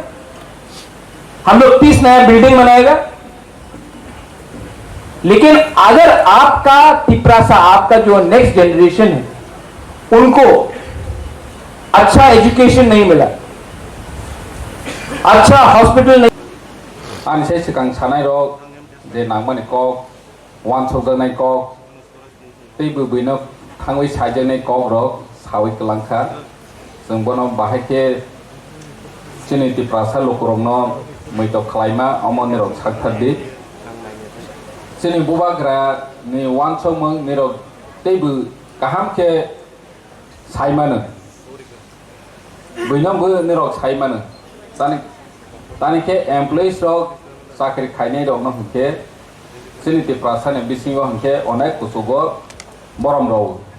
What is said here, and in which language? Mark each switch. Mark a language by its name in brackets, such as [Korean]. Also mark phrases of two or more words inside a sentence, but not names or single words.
[Hindi] हम लोग 30 नया बिल्डिंग बनाएगा। लेकिन अगर आपका तिपरासा, आपका जो नेक्स्ट जनरेशन है, उनको अच्छा एजुकेशन नहीं मिला, अच्छा हॉस्पिटल नहीं, [Kok Borok] आनसे सिगां सानाय रक जे नांगमानि कक वान सौदानाय कक दै बोबैनो थांवै साइजेनाय कक रक सावै कलांखा जों बनो बाहायके जोंनि तिपरासा लोकरंनो मैथ' खालायमा अमन रक सागथारदि जोंनि बुबाग्रानि वान सौमों निरक दैबो गाहामखे साइमानो बैनांबो निरक साइमानो दानिखे एमप्लयिज रक साख्रि खायनाय रकनो हंखे जोंनि तिपरासानि बिसिङाव हंखे अनेक कुसुगो बरम रावो